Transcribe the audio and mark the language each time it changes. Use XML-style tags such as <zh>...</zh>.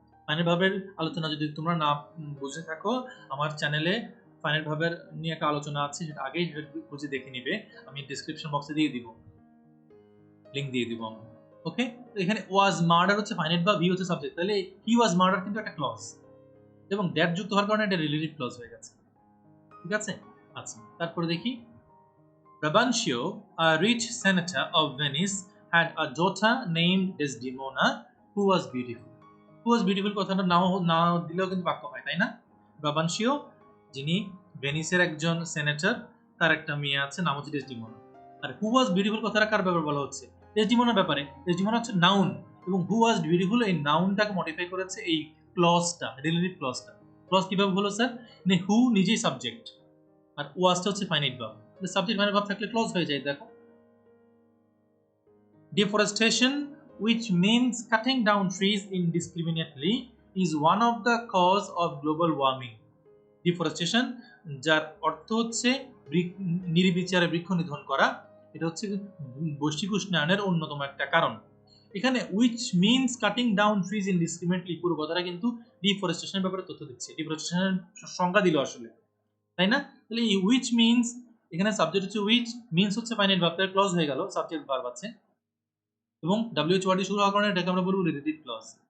<bn>Finite ভার্বের আলোচনা যদি তোমরা না বুঝে থাকো, আমার চ্যানেলে ফাইনাইট ভার্বের নিয়ে একটা আলোচনা আছে, সেটা আগেই খুঁজে দেখে নিবে, আমি ডেসক্রিপশন বক্সে দিয়ে দিব, লিংক দিয়ে দিব আমি। ওকে, তো এখানে ওয়াজ মার্ডার হচ্ছে ফাইনাইট ভার্ব, হি হচ্ছে সাবজেক্ট, তাহলে</bn> <en>he was murder</en> <bn>কিন্তু একটা ক্লজ, এবং দ্যাট যুক্ত হওয়ার কারণে এটা রিলেটিভ ক্লজ হয়ে গেছে। ঠিক আছে, আচ্ছা তারপরে দেখি।</bn> <en>Brabantio, a rich senator of Venice, had a daughter named Desdemona who was beautiful. Who was beautiful</en> <bn>কথাটা না দিলেও কিন্তু বাক্য হয়, তাই না? ব্রাবানশিও, যিনি ভেনিসের একজন সেনেটর, তার একটা মেয়ে আছে, নাম হচ্ছে ডেসডিমোনা। আর</bn> <en>who was beautiful</en> <bn>কথাটা কার ব্যাপারে বলা হচ্ছে? ডেসডিমোনার ব্যাপারে। ডেসডিমোনা হচ্ছে নাউন, এবং হু ওয়াজ বিউটিফুল এই নাউনটাকে মডিফাই করেছে এই ক্লজটা, রিলেটিভ ক্লজটা। ক্লজ কিভাবে হলো স্যার? মানে হু নিজেই সাবজেক্ট, আর ওয়াজটা হচ্ছে finite verb. Subject finite verb থাকলে ক্লজ হয়ে যায়। দেখো,</bn> <en>deforestation, which means cutting down trees indiscriminately, is one of the cause of global warming.</en> <bn>Deforestation, যার অর্থ হচ্ছে নির্বিচারে বৃক্ষ নিধন করা, এটা হচ্ছে বৈশ্বিক উষ্ণায়নের অন্যতম একটা কারণ। এখানে</bn> <en>which means cutting down trees indiscriminately,</en> <bn>পুরো কথাটা কিন্তু ডিফরেস্টেশনের ব্যাপারে তথ্য দিচ্ছে। ডিফরেস্টেশনের সংজ্ঞা দিল আসলে, তাই না? তাহলে এই which means, এখানে সাবজেক্ট হচ্ছে which, means হচ্ছে ফাইনাইট ভার্ব, তার ক্লজ হয়ে গেল, সাবজেক্ট ভার্ব আছে, এবং WH ওয়ার্ড দিয়ে শুরু হওয়ার কারণে এটাকে আমরা বলবো রিলেটিভ ক্লজ।</bn>